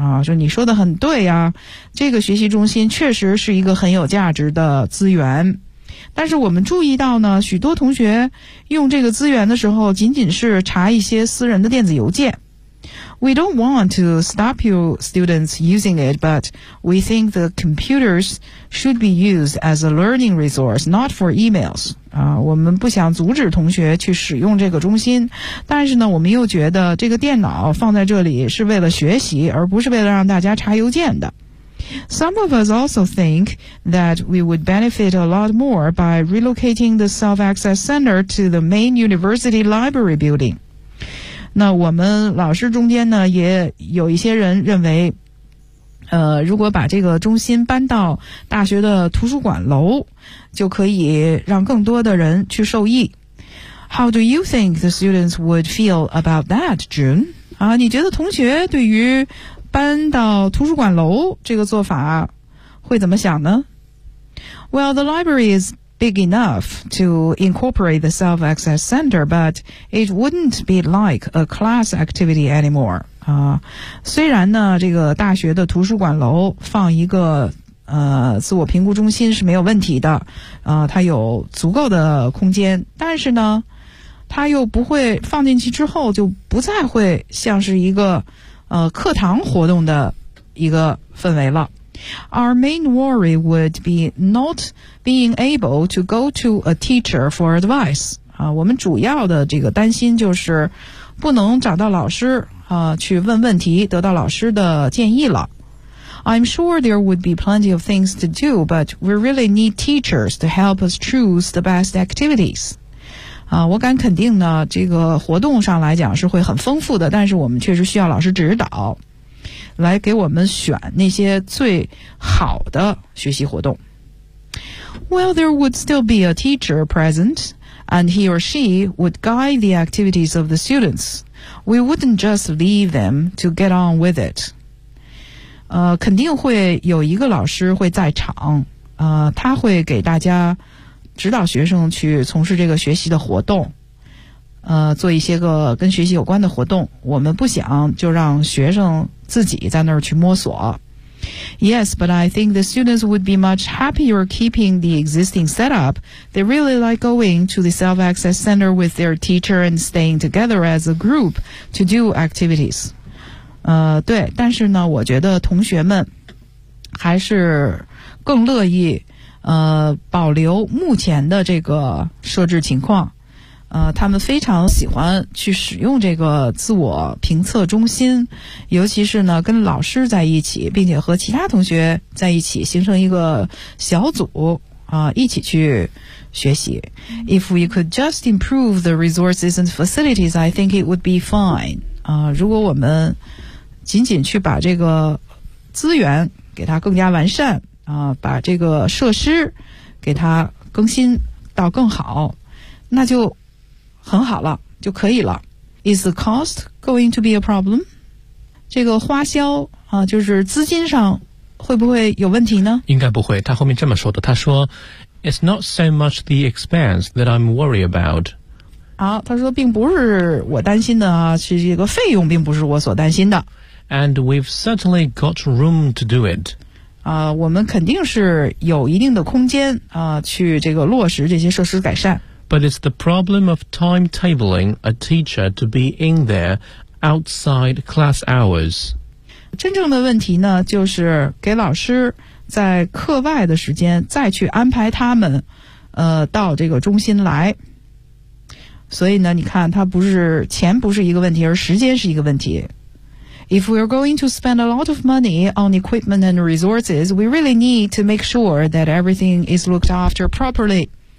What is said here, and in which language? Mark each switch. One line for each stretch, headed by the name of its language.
Chinese: 说你说的很对啊，这个学习中心确实是一个很有价值的资源。但是我们注意到呢，许多同学用这个资源的时候仅仅是查一些私人的电子邮件。
English: We don't want to stop your students using it, but we think the computers should be used as a learning resource, not for emails.
Chinese: 我们不想阻止同学去使用这个中心，但是呢，我们又觉得这个电脑放在这里是为了学习，而不是为了让大家查邮件的。
English: Some of us also think that we would benefit a lot more by relocating the self-access center to the main university library building.
Chinese: 那我们老师中间呢，也有一些人认为，如果把这个中心搬到大学的图书馆楼，就可以让更多的人去受益。
English: How do you think the students would feel about that, June?
Chinese: 啊，你觉得同学对于搬到图书馆楼这个做法会怎么想呢？
English: Well, the library is big enough to incorporate the self-access center, but it wouldn't be like a class activity anymore.
Chinese: 啊，虽然呢，这个大学的图书馆楼放一个自我评估中心是没有问题的，它有足够的空间，但是呢，它又不会放进去之后就不再会像是一个课堂活动的一个氛围了。
English: Our main worry would be not being able to go to a teacher for advice.
Chinese: 啊，我们主要的这个担心就是不能找到老师啊去问问题，得到老师的建议了。
English: I'm sure there would be plenty of things to do, but we really need teachers to help us choose the best activities.
Chinese: 啊，我敢肯定呢，这个活动上来讲是会很丰富的，但是我们确实需要老师指导，来给我们选那些最好的学习活动。
English: Well, there would still be a teacher present, and he or she would guide the activities of the students. We wouldn't just leave them to get on with it.
Chinese: 肯定会有一个老师会在场，他会给大家指导学生去从事这个学习的活动，做一些个跟学习有关的活动。我们不想就让学生自己在那儿去摸索。
English: Yes, but I think the students would be much happier keeping the existing setup. They really like going to the self-access center with their teacher and staying together as a group to do activities.
Chinese: 对，但是呢，我觉得同学们还是更乐意保留目前的这个设置情况。他们非常喜欢去使用这个自我评测中心，尤其是呢跟老师在一起，并且和其他同学在一起形成一个小组一起去学习。
English: If we could just improve the resources and facilities, I think it would be fine.
Chinese: 如果我们仅仅去把这个资源给它更加完善把这个设施给它更新到更好，那就很好了，就可以了。
English: Is the cost going to be a problem?
Chinese: 这个花销就是资金上会不会有问题呢？应该不会，他后面这么说的，他说
English: It's not so much the expense that I'm worried about.
Chinese: 好，他说并不是我担心的是这个费用并不是我所担心的。
English: And we've certainly got room to do it.
Chinese: 我们肯定是有一定的空间去这个落实这些设施改善。
English: But it's the problem of timetabling a teacher to be in there outside class hours.
Chinese: 真正的问题呢，就是给老师在课外的时间再去安排他们到这个中心来。所以呢，你看，它不是钱不是一个问题，而时间是一个问题。
English: If we're going to spend a lot of money on equipment and resources, we really need to make sure that everything is looked after properly.